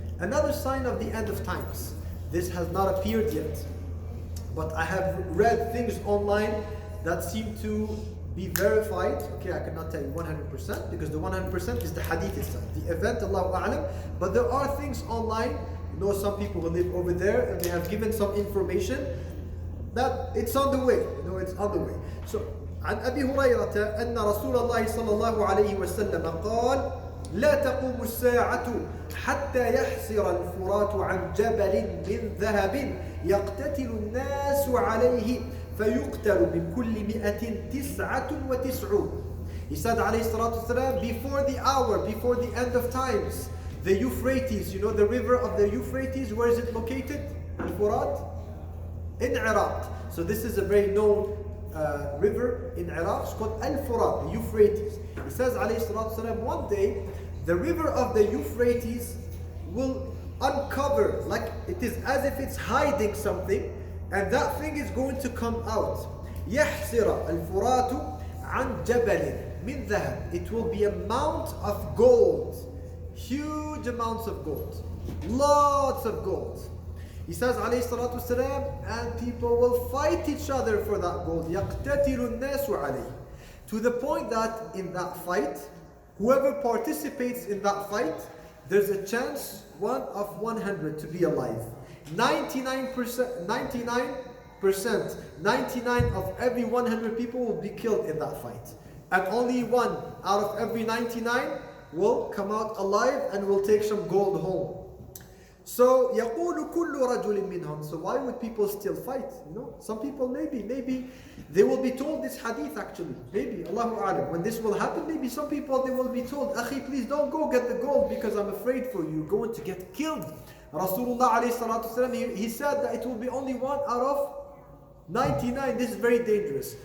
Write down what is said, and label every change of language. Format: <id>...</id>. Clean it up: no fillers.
<en>Another sign of the end of times. This has not appeared yet, but I have read things online that seem to be verified. Okay, I cannot tell you 100% because the 100% is the hadith itself, the event, Allahu A'lam. But there are things online. You know, some people who live over there and they have given some information that it's on the way. You know, it's on the way.</en> <ar>So, عن أبي هريرة أن رسول الله صلى الله عليه وسلم قال: لا تقوم الساعة حتى يحسر الفرات عن جبل من ذهب يقتتل الناس عليه فيقتل من كل 199.</ar> <en>He said عليه الصلاة والسلام, before the hour, before the end of times, the Euphrates, you know the river of the Euphrates, where is it located? Al-Furat? In Iraq. So this is a very known river in Iraq. It's called Al-Furat, the Euphrates. He says عليه الصلاة والسلام, one day the river of the Euphrates will uncover, like it is as if it's hiding something, and that thing is going to come out.</en> <ar>يحسر الفرات عن جبل من ذهب.</ar> <en>It will be a mount of gold, huge amounts of gold, lots of gold. He says عليه الصلاة والسلام, and people will fight each other for that gold.</en> <ar>يقتتل الناس عليه.</ar> <en>To the point that in that fight, whoever participates in that fight, there's a chance 1 of 100 to be alive. 99% of every 100 people will be killed in that fight. And only 1 out of every 99 will come out alive and will take some gold home.</en> <ar>So يقول كل رجل منهم.</ar> <en>So why would people still fight? You know, some people maybe they will be told this hadith actually. Maybe, Allahu A'lam. When this will happen, maybe some people they will be told, Akhi, please don't go get the gold because I'm afraid for you. You're going to get killed. Rasulullah alayhi salatu wasalam, he said that it will be only 1 out of 99. This is very dangerous.</en>